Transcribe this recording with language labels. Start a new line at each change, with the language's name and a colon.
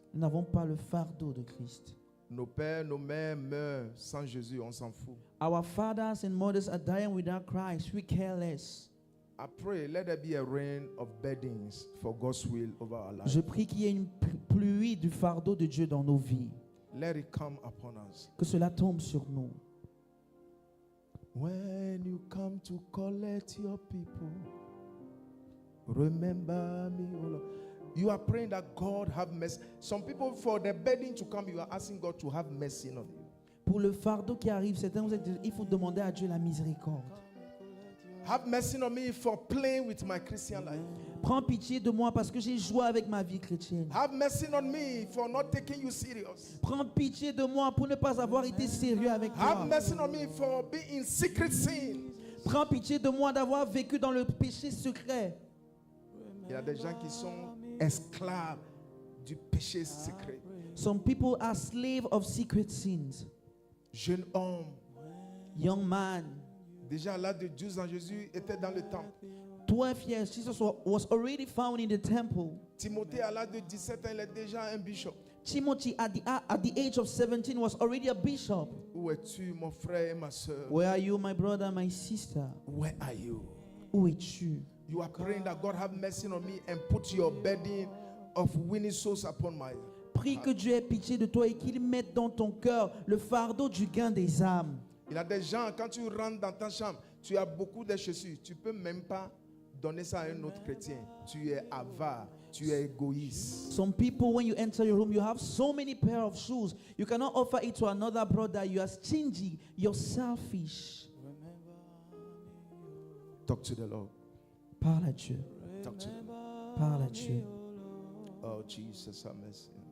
French: Nous n'avons pas le fardeau de Christ. Nos pères, nos mères meurent sans Jésus, on s'en fout.
English: Our fathers and mothers are dying without Christ. We care less. I pray, let there be a rain of burdens for God's will over our lives.
French: Je prie qu'il y ait une pluie du fardeau de Dieu dans nos vies.
English: Let it come upon us.
French: Que cela tombe sur nous.
English: When you come to collect your people, remember me, O Lord. You are praying that God have mercy. Some people, for the burden to come, you are asking God to have mercy on you.
French: Pour le fardeau qui arrive, il faut demander à Dieu la miséricorde.
English: Have mercy on me for playing with my Christian life.
French: Prends pitié de moi parce que j'ai joué avec ma vie chrétienne.
English: Have mercy on me for not taking you serious.
French: Prends pitié de moi pour ne pas avoir été sérieux avec
English: Have
French: toi.
English: mercy on me for being in secret sin.
French: Prends pitié de moi d'avoir vécu dans le péché secret. Il y a des gens qui sont esclaves du péché secret.
English: Some people are slaves of secret sins.
French: Jeune homme,
English: Young man,
French: déjà à l'âge de 12 ans, Jésus était dans le temple.
English: 12 years, Jesus was already found in the temple.
French: Timothée, à l'âge de 17 ans, il est déjà un bishop.
English: Timothy, at the age of 17, was already a bishop.
French: Où es-tu, mon frère et ma soeur?
English: Where are you, my brother, my sister? Where are you?
French: Où es-tu?
English: You are praying that God have mercy on me and put your burden of winning souls upon my.
French: Prie que Dieu ait pitié de toi et qu'il mette dans ton cœur le fardeau du gain des âmes. Il y a des gens, quand tu rentres dans ta chambre, tu as beaucoup de chaussures. Tu ne peux même pas donner ça à un autre chrétien. Tu es avare, tu es égoïste.
English: Some people, when you enter your room, you have so many pair of shoes. You cannot offer it to another brother. You are stingy. You're selfish. Talk to the Lord.
French: Parle à Dieu.
English: Talk to the Lord.
French: Parle à Dieu.
English: Oh, Jesus, have mercy.